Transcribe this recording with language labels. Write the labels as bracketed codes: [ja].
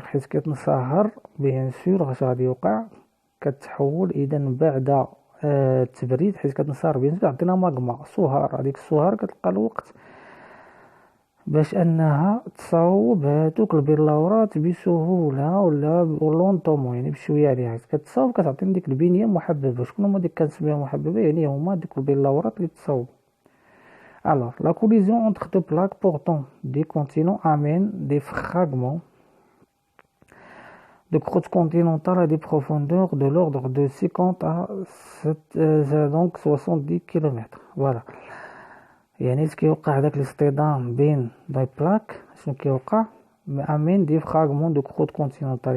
[ar] حيت كتنصهر بيان سور اش غادي يوقع، كتحول إذن بعد التبريد، حيت كتنصهر بيان سور عندنا ماغما صهار. هذيك الصهار كتلقى الوقت باش انها تصاوب هادوك البلورات بسهوله ولا لونطومون، يعني بشويه عليها كتصاوب كتعطينا ديك البنيه محببه. شكون هما ديك كنسميها محببه؟ يعني هما ديك البلورات اللي تصاوب. [fr] alors la collision entre deux plaques portant des continents amène des fragments de croûte continentale à des profondeurs de l'ordre de 50 à 70 km. voilà. [ar] يعني كيوقع داك الاصطدام بين داي بلاك، شنو كيوقع؟ امين دي فراغمون دو كروت كونتينونتال.